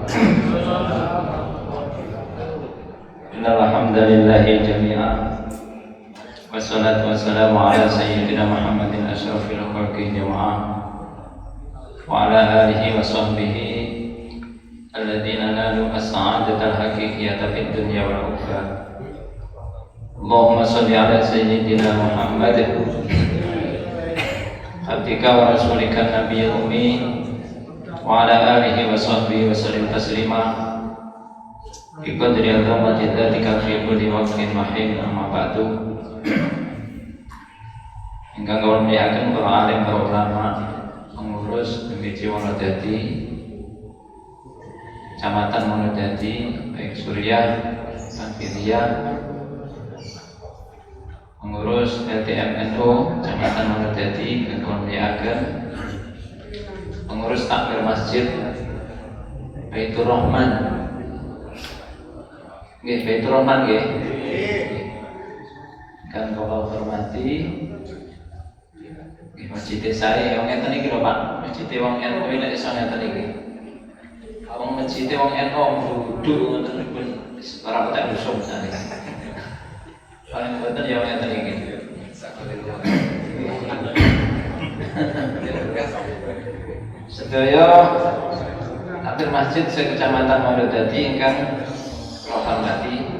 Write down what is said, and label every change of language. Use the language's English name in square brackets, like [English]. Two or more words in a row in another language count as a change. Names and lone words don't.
[Arabic] إن الحمد لله جميعا والصلاة والسلام على سيدنا محمد أشرف الخلق جماعة وعلى آله وصحبه الذين نالوا السعادة الحقيقية في الدنيا والأخرى. اللهم صل على سيدنا محمد عبدك ورسولك النبي الأمي وعلى آله وصحبه وسلم تسليما بقدر عظمة ذاتك في كل وقت وحين أما بعد. [Javanese] Ingkang kula muliaken para alim, para ulama, pengurus MPC Wonodadi, Kecamatan Wonodadi, [Indonesian] baik Suriah, Tanfiria, pengurus LTMNU Kecamatan Wonodadi, kemuliaan pengurus takmir masjid Baitur Rahman, Baitur Rahman kan kalau hormati masjid saya yang [Javanese] ngeten iki lho Pak, masjid wong NU nek iso ngeten iki. Wong masjid wong NU duduk ngoten pun ora patek usum jane. Paling boten ya ngeten iki. Sedaya takmir masjid se-Kecamatan Wonodadi ingkang kula hormati.